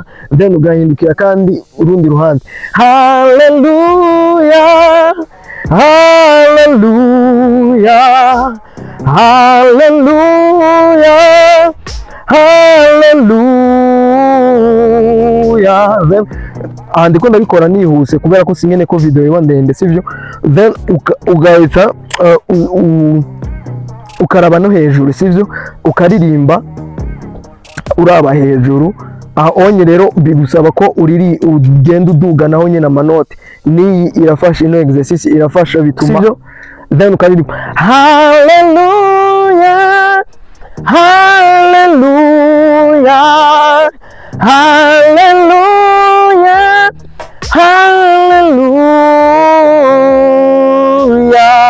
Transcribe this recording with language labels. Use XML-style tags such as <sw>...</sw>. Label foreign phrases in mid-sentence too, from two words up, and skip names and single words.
<rn>Then ugahindukira kandi urundi ruhande. Haleluya haleluya haleluya haleluya. Then ndiko ndabikora nihuse kubera ko singene ko video iba ndende sivyo. Then ugahita ukaraba no hejuru sivyo, ukaririmba uraba hejuru. Onye rero bigusaba ko ugenda uduga naho nyine amanote. Ni irafasha, ino exercise irafasha, bituma sivyo. Then ukaririmba haleluya haleluya haleluya haleluya.</rn>